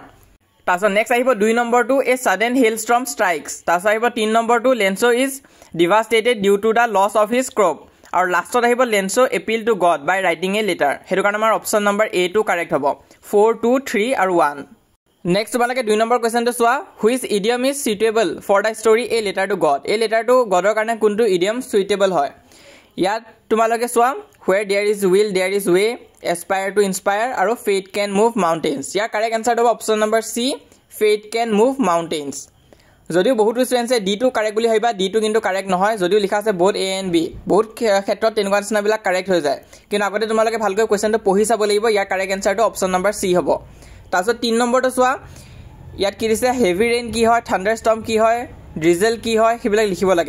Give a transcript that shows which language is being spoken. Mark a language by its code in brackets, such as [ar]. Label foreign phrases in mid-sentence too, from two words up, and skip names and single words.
[as] তাৰপিছত নেক্সট আহিব 2 নম্বৰটো [en] a sudden hailstorm strikes. [as] তাৰপিছত আহিব 3 নম্বৰটো [en] Lencho is devastated due to the loss of his crop. [as] আৰু লাষ্টত আহিব [en] Lencho appeal to God by writing a letter. [as] হেতু কাৰণে আমাৰ [en] option number A [as] টো কাৰেক্ট হ'ব। 4, 2, 3 আৰু 1। নেক্সট তোমালোকে 2 নম্বৰ কোৱেশ্চনটো চোৱা, [en] which idiom is suitable for the story a letter to God. [as] এই লেটাৰটো গডৰ কাৰণে কোনটো [en] idiom suitable [as] হয়। ইয়াত তোমালোকে চোৱা, [en] where there is will there is way, aspire to inspire আৰু fate can move mountains। [as] ইয়াৰ [en] correct answer [as] হ'ব [en] option number C, fate can move mountains। [as] যদিও বহুত ষ্টুডেন্টছে ডি টো কাৰেক্ট বুলি ভাবিবা, ডি টো কিন্তু কাৰেক্ট নহয়। যদিও লিখা আছে বহুত [en] A and B, [as] বহুত ক্ষেত্ৰত তেনেকুৱা নিচিনাবিলাক কাৰেক্ট হৈ যায়। কিন্তু আগতে তোমালোকে ভালকৈ কোৱেশ্চনটো পঢ়ি চাব লাগিব। ইয়াৰ [en] correct answer option number C [as] হ'ব। তাৰপিছত 3 নম্বৰটো চোৱা, ইয়াত কি দিছে [en] heavy rain [as] কি হয়, [en] thunder storm [as] কি হয়, ড্ৰিজেল কি হয়, সেইবিলাক লিখিব লাগে।